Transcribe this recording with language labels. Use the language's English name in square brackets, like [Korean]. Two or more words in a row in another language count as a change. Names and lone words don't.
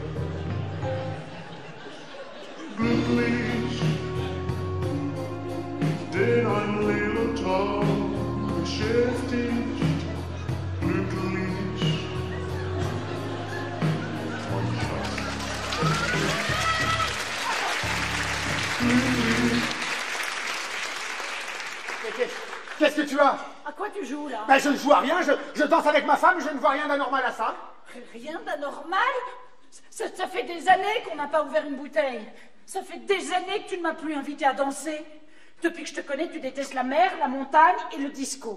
[German] Glücklich, denn ein leerer Traum beschäftigt. Glücklich, mein Schatz. Glücklich. [French] Qu'est-ce que tu as? À quoi tu joues, là? Ben, je ne joue à rien, je danse avec ma femme, je ne vois rien d'anormal à ça. Rien d'anormal? Ça fait des années qu'on n'a pas ouvert une bouteille. Ça fait des années que tu ne m'as plus invité à danser. Depuis que je te connais, tu détestes la mer, la montagne et le disco.